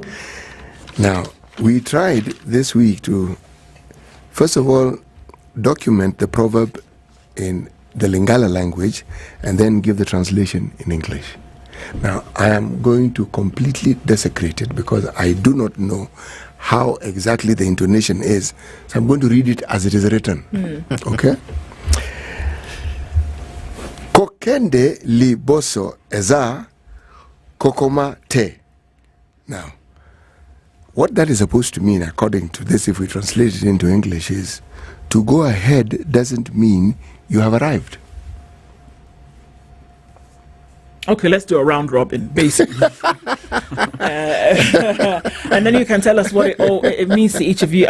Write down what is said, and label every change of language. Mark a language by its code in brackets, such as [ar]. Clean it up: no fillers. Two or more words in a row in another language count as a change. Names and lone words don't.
[en] Now, we tried this week to, first of all, document the proverb in the Lingala language and then give the translation in English. Now, I am going to completely desecrate it because I do not know how exactly the intonation is. So I'm going to read it as it is written. Okay? [ln] Kokende li boso eza kokoma te. [en] Now, what that is supposed to mean, according to this, if we translate it into English, is to go ahead doesn't mean you have arrived. Okay, let's do a round robin, basically. And then you can tell us what it means to each of you.